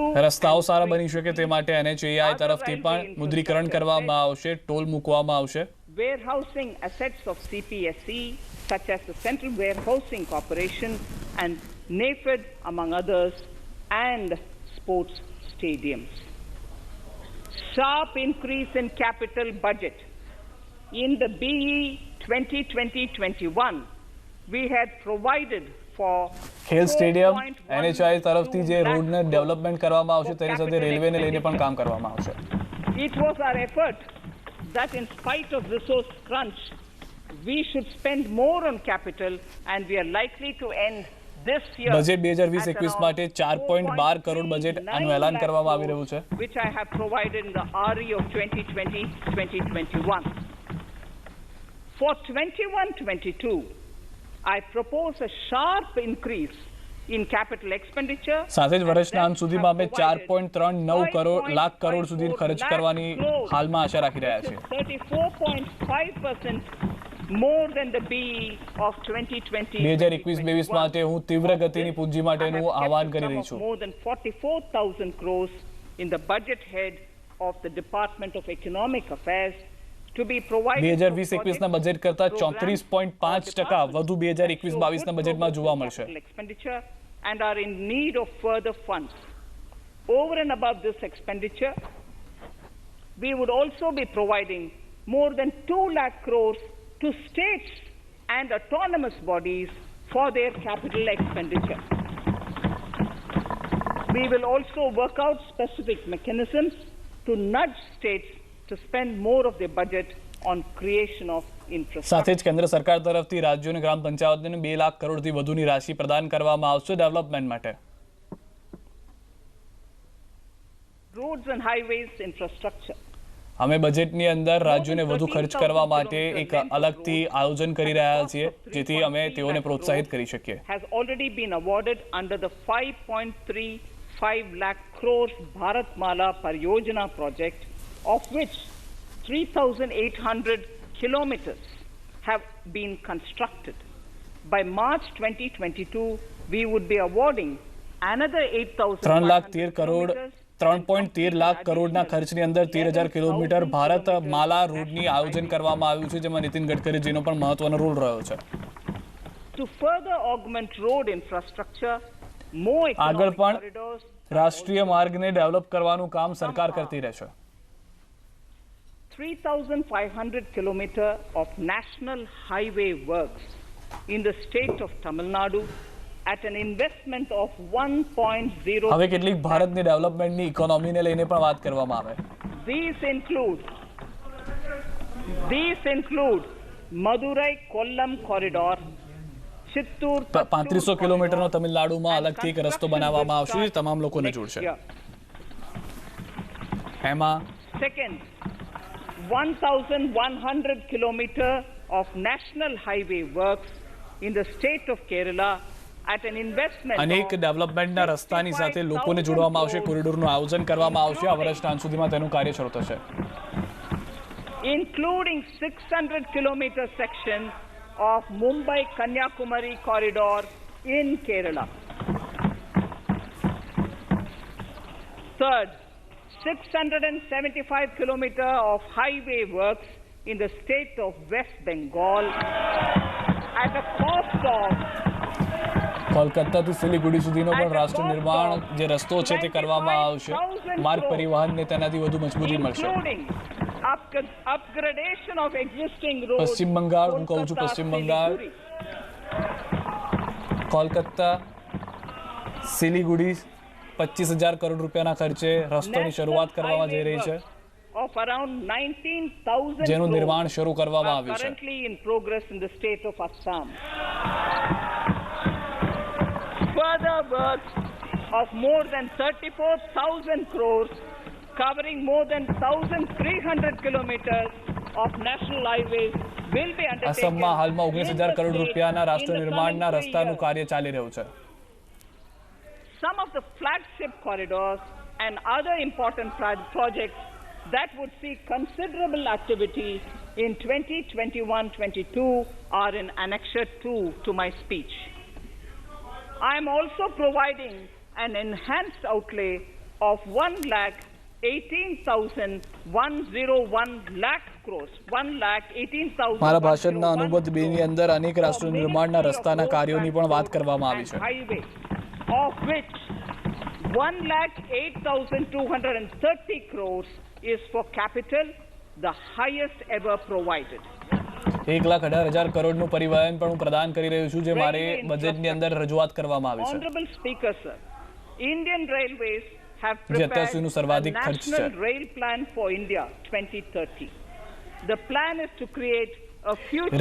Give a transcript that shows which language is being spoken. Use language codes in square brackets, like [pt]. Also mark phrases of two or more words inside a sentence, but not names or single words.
[gu] રસ્તાઓ સારા બની શકે તે માટે NHAI તરફથી પણ મુદ્રીકરણ કરવામાં આવશે, ટોલ મૂકવામાં આવશે. [en] Warehousing assets of CPSE such as the Central Warehousing Corporation and NAFED among others, and sports stadiums. Sharp increase in capital budget. In the BE 2020-21, we had provided for [gu] ખેલ સ્ટેડિયમ NHAI તરફથી જે રોડને ડેવલપમેન્ટ કરવામાં આવશે તેની સાથે રેલવેને લઈને પણ કામ કરવામાં આવશે. [en] It was our effort that in spite of resource crunch, we should spend more on capital and we are likely to end this year. [gu] બજેટ 2020-21 માટે 4.12 કરોડ બજેટ આનું એલાન કરવામાં આવી રહ્યું છે. [en] Which I have provided in the RE of 2020-2021. For 21-22, I propose a sharp increase in capital expenditure. [gu] સાથે જ વર્ષના અંત સુધીમાં અમે 4.39 લાખ કરોડ સુધી ખર્ચ કરવાની હાલમાં આશા રાખી રહ્યા છીએ. [en] 34.5% more than the BE of 2020. [gu] 2021-22 માટે હું તીવ્ર ગતિની પૂંજી માટેનું આહવાન કરી રહી છું. [en] More than 44,000 crores in the budget head of the Department of Economic Affairs to be provided. [gu] 2020-21 બજેટ કરતા 34.5% વધુ 2021-22 બજેટમાં જોવા મળશે. [en] Expenditure and are in need of further funds. Over and above this expenditure, we would also be providing more than 2 lakh crores to states and autonomous bodies for their capital expenditure. We will also work out specific mechanisms to nudge states to spend more of their budget on creation of infrastructure. [gu] સાથે જ કેન્દ્ર સરકાર તરફથી રાજ્યોની ગ્રામ પંચાયતોને 2 લાખ કરોડથી વધુની રાશિ પ્રદાન કરવામાં આવશે ડેવલપમેન્ટ માટે. [en] Roads and highways infrastructure. [gu] અમે બજેટની અંદર રાજ્યોને વધુ ખર્ચ કરવા માટે એક અલગથી આયોજન કરી રહ્યા છીએ જેથી અમે તેઓને પ્રોત્સાહિત કરી શકીએ. [en] Has already been awarded under the 5.35 lakh crores Bharatmala Pariyojana project, of which 3,800 kilometers have been constructed. By March 2022, we would be awarding another 8,000 [gu] કરોડ 3.13 લાખ કરોડના ખર્ચની અંદર 13,000 કિલોમીટર ભારત માલા રોડની આયોજન કરવામાં આવ્યું છે જેમાં નીતિન ગડકરીજીનો પણ મહત્વનો રોલ રહ્યો છે. [en] To further augment road infrastructure, more [gu] આગળ [en] economic [gu] પણ [en] corridors, [gu] રાષ્ટ્રીય માર્ગને ડેવલપ કરવાનું કામ સરકાર કરતી રહેશે. [en] 3,500 kilometers of national highway works in the state of Tamil Nadu at an investment of 1.0. [gu] હવે કેટલીક ભારતની ડેવલપમેન્ટની ઇકોનોમીને લઈને પણ વાત કરવામાં આવે. [en] These include Madurai Kollam corridor, Chittoor [gu] 3500 કિલોમીટરનો તમિલનાડુમાં અલગથી એક રસ્તો બનાવવામાં આવશે જે તમામ લોકોને જોડશે. એમાં [en] second, 1,100 kilometers of national highway works in the state of Kerala at an investment [gu] અનેક ડેવલપમેન્ટના રસ્તાની સાથે લોકોને જોડવામાં આવશે, કોરિડોરનું આયોજન કરવામાં આવશે. આ વર્ષના અંત સુધીમાં તેનું કાર્ય શરૂ થશે. [en] Including 600 kilometer section of Mumbai Kanyakumari corridor in Kerala. Third, 675 kilometer of highway works in the state of West Bengal at a cost of [gu] કોલકાતાથી સિલિગુડી સુધીનો પણ રાષ્ટ્ર નિર્માણ જે રસ્તો છે તે કરવામાં આવશે. માર્ગ પરિવહનને તેનાથી વધુ મજબૂતી મળશે. [en] upgradation of existing roads. [gu] પશ્ચિમ બંગાળ, હું કહું છું પશ્ચિમ બંગાળ, કોલકાતા સિલિગુડી 25,000 કરોડ રૂપિયાના ખર્ચે રસ્તાની શરૂઆત કરવામાં જઈ રહી છે [en] of around 19,000 [gu] જેનું નિર્માણ શરૂ કરવામાં આવ્યું છે. [en] currently in progress in the state of Assam. further works of more than 34,000 crores covering more than 1,300 kilometers of national highways will be undertaken. [gu] અસમમાં હાલમાં 19,000 કરોડ રૂપિયાના રાષ્ટ્ર નિર્માણના રસ્તાનું કાર્ય ચાલી રહ્યું છે. [en] Some of the flagship corridors and other important projects that would see considerable activity in 2021-22 are in Annexure 2 to my speech. I am also providing an enhanced outlay of 1,18,101 lakh crores. 1,18,000. [gu] મારા ભાષણના અનુબંધ 2 ની અંદર અનેક રાષ્ટ્ર નિર્માણના રસ્તાના કાર્યોની પણ વાત કરવામાં આવી છે. [en] Highway, of which 1,08,230 crores is for capital, the highest ever provided. [gu] 1,18,000 કરોડનું પરિવહન પણ હું પ્રદાન કરી રહ્યો છું, જે મારે બજેટની અંદર રજૂઆત કરવામાં આવી છે. [en] Honorable Speaker, sir, Indian Railways have [gu] જે અત્યાર [en] prepared [gu] સુધીનું [en] a [gu] સર્વાધિક ખર્ચ છે. [en] national rail plan for India 2030. The plan is to create a future